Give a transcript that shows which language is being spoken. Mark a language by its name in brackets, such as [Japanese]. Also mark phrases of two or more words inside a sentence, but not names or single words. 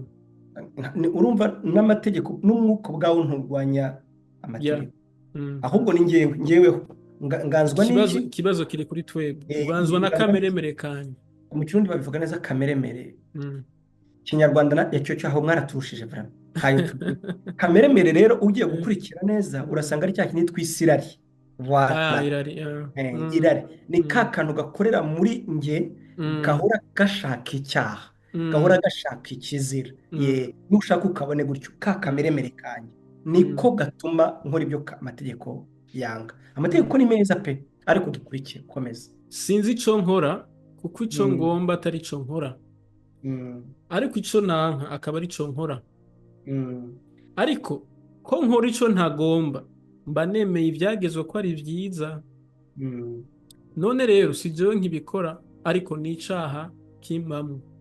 [Rundi] Urumva n'amategeko n'umwuka bwawo nturwanya amategeko. Ahubwo ni ngeweho nganzwa n'iki kibazo kiri kuri twebwe, nganzwa n'akameremere kanje. Mu kirundi babivuga neza kameremere. Kinyarwanda icyo cyaho mwaraturushije vraiment. Kameremere rero ugiye gukurikira neza urasanga ari cya kintu twisirari. Irari ni kakantu gakorera muri nge gahora gashaka icyaha, gahora gashaka ikizira. Nushaka ukabone gutyo kakameremere kanje niko gatuma nkora ibyo amategeko yanga. Amategeko ni meza pe, ariko dukurikire komeza. Sinzi ico nkora, kuko ico ngomba atari ico nkora, ariko ico nanka akaba ari ico nkora. Ariko ko nkora ico ntagomba mba nemeye ivyagezwe ko ari vyiza. None rero si jewe nkibikora, ariko ni icaha kimbamwo.